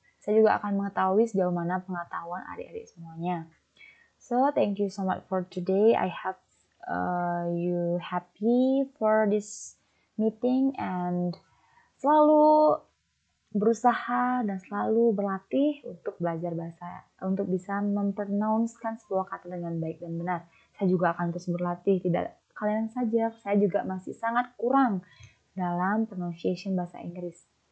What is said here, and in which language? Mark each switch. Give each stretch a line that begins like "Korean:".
Indonesian: saya juga akan mengetahui sejauh mana pengetahuan adik-adik semuanya.
English: So, thank you so much for today. I hope you happy for this meeting and
Indonesian: selalu berusaha dan selalu berlatih untuk belajar bahasa, untuk bisa mempronouncekan sebuah kata dengan baik dan benar. Saya juga akan terus berlatih, tidak kalian saja, saya juga masih sangat kurang dalam pronunciation bahasa Inggris.